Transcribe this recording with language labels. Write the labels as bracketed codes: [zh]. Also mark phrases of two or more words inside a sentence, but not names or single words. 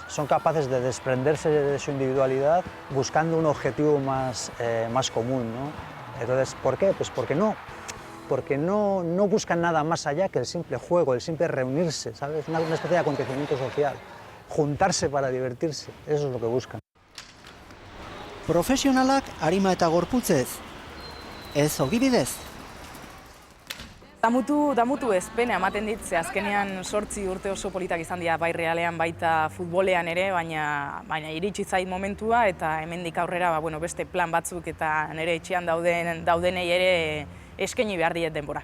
[es] Son capaces de desprenderse de su individualidad buscando un objetivo más común, ¿no? Entonces, ¿por qué? Pues porque no buscan nada más allá que el simple juego, el simple reunirse, ¿sabes? Una especie de acontecimiento social, juntarse para divertirse, eso es lo que buscan. [eu] Profesionalak arima eta gorputzez, ez ogibidez. Damutu ez, pena ematen dit, ze azkenean 8 urte oso politak izan dira bai realean baita futbolean ere, baina iritsi zait momentua eta hemendik aurrera beste plan batzuk eta nire etxean daudenei ere eskaini behar diet denbora.